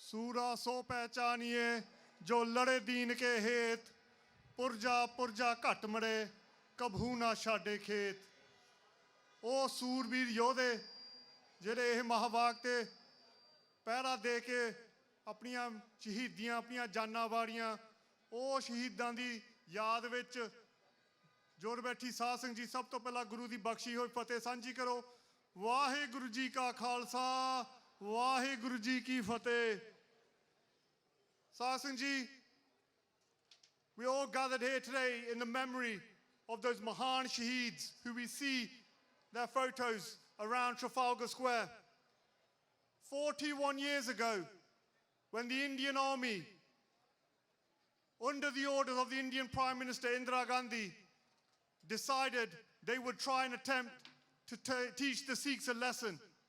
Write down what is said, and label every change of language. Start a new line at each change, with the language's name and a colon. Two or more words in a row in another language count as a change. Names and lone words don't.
Hindi: सूरा सो पहचानिए जो लड़े दीन के हेत पुरजा पुरजा घट मरे कभू ना छाडे खेत।
Punjabi: ਉਹ ਸੂਰਬੀਰ ਯੋਧੇ ਜਿਹੜੇ ਇਹ ਮਹਾਵਾਕ ਤੇ ਪਹਿਰਾ ਦੇ ਕੇ ਆਪਣੀਆਂ ਸ਼ਹੀਦੀਆਂ ਆਪਣੀਆਂ ਜਾਨਾਂ ਵਾਰੀਆਂ, ਉਹ ਸ਼ਹੀਦਾਂ ਦੀ ਯਾਦ ਵਿੱਚ ਜੁੜ ਬੈਠੀ ਸਾਧ ਸੰਗਤ ਜੀ, ਸਭ ਤੋਂ ਪਹਿਲਾਂ ਗੁਰੂ ਦੀ ਬਖਸ਼ੀ ਹੋਈ ਫਤਿਹ ਸਾਂਝੀ ਕਰੋ। ਵਾਹਿਗੁਰੂ ਜੀ ਕਾ ਖਾਲਸਾ, ਵਾਹਿਗੁਰੂ ਜੀ ਕੀ ਫਤਿਹ। ਸਾਧ ਸੰਗਤ ਜੀ,
English: we all gathered here today in the memory of those
Punjabi: ਮਹਾਨ ਸ਼ਹੀਦ
English: who we see their photos around Trafalgar Square. 41 years ago, when the Indian Army, under the orders of the Indian Prime Minister Indira Gandhi, decided they would try and attempt to teach the Sikhs a lesson.